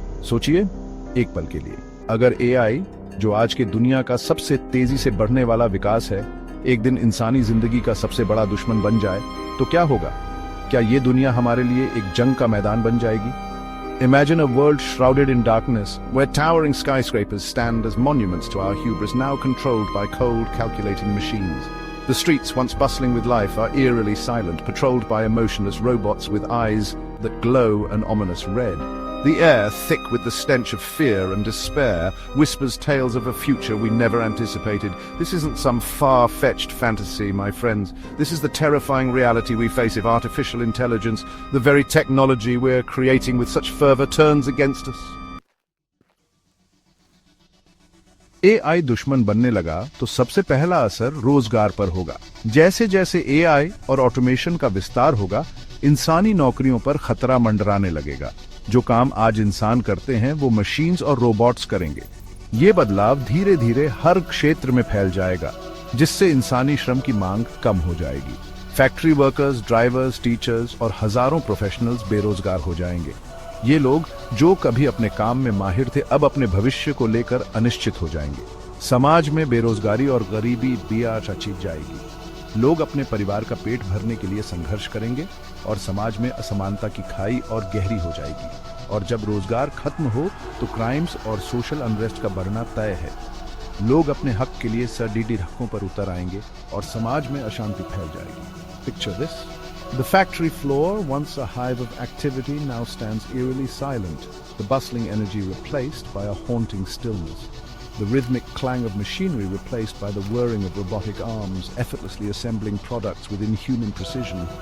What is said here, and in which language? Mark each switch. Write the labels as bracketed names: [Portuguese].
[Hindi] सोचिए एक पल के लिए, अगर एआई, जो आज के दुनिया का सबसे तेजी से बढ़ने वाला विकास है, एक दिन इंसानी जिंदगी का सबसे बड़ा दुश्मन बन जाए, तो क्या होगा? क्या ये दुनिया हमारे लिए एक जंग का मैदान बन जाएगी? [English] Imagine a world shrouded in darkness, where towering skyscrapers stand as monuments to our hubris, now controlled by cold, calculating machines. The streets, once bustling with life, are eerily silent, patrolled by emotionless robots with eyes that glow an ominous red. The air, thick with the stench of fear and despair, whispers tales of a future we never anticipated. This isn't some far-fetched fantasy, my friends. This is the terrifying reality we face if artificial intelligence, the very technology we're creating with such fervor, turns against us. [Hindi] AI दुश्मन बनने लगा तो सबसे पहला असर रोजगार पर होगा। जैसे जैसे एआई और ऑटोमेशन का विस्तार होगा, इंसानी नौकरियों पर खतरा मंडराने लगेगा। जो काम आज इंसान करते हैं वो मशीन्स और रोबोट्स करेंगे। ये बदलाव धीरे धीरे हर क्षेत्र में फैल जाएगा, जिससे इंसानी श्रम की मांग कम हो जाएगी। फैक्ट्री वर्कर्स, ड्राइवर्स, टीचर्स और हजारों प्रोफेशनल्स बेरोजगार हो जाएंगे। ये लोग जो कभी अपने काम में माहिर थे, अब अपने भविष्य को लेकर अनिश्चित हो जाएंगे। समाज में बेरोजगारी और गरीबी बिया रची जाएगी। लोग अपने परिवार का पेट भरने के लिए संघर्ष करेंगे और समाज में असमानता की खाई और गहरी हो जाएगी। और जब रोजगार खत्म हो तो क्राइम्स और सोशल अनरेस्ट का बढ़ना तय है। लोग अपने हक के लिए सरडीडी रखों पर उतर आएंगे और समाज में अशांति फैल जाएगी। [English] Picture this. The factory floor, once a hive of activity, now stands eerily silent, the bustling energy replaced by a haunting stillness. The rhythmic clang of machinery replaced by the whirring of robotic arms, effortlessly assembling products with inhuman precision.